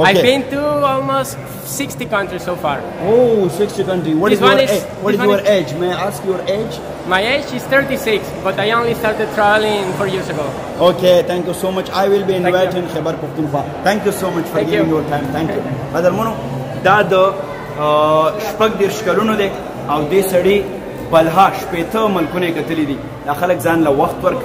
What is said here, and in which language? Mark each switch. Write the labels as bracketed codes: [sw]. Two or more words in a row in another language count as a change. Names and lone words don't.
[en] I've been to almost 60 countries so far. Oh, 60 countries. What is your age? May I ask your age? My age is 36, but I only started traveling 4 years ago. Okay, thank you so much. I will be inviting Khyber Pakhtunkhwa. Thank you so much for giving your time. Thank you. Brother [ps] دا د شپږ دېرش کلونو دی او دې سړي بلها شپېته ملکونه یې کتلي دي. دا خلک ځان له وخت ورکوي.